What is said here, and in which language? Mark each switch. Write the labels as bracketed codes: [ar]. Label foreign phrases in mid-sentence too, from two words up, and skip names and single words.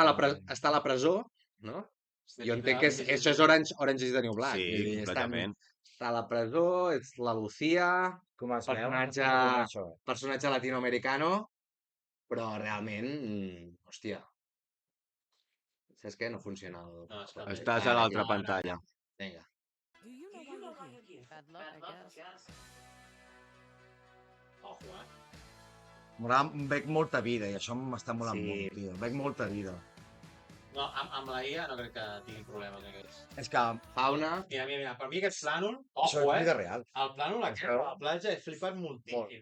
[ca] Està a la presó, no? Jo entenc que això és Orange is the New Black. Sí, Vull dir, completament. Està a la presó, és la Lucía, Com es veu? personatge latinoamericano, però realment, hòstia, saps què? No funciona el... No, és que... Estàs a l'altra pantalla. Vinga. [en] Do you know why you're here? Bad luck, I guess. [ca] Ojo, Veig molta vida i això m'està molant Sí. molt, tio. Veig molta vida. No, amb la IA no crec que tingui problemes aquests. És que Fauna... Mira, per mi aquest plànol... això Ojo, és vida real. El plànol aquest a la platja he flipat moltíssim.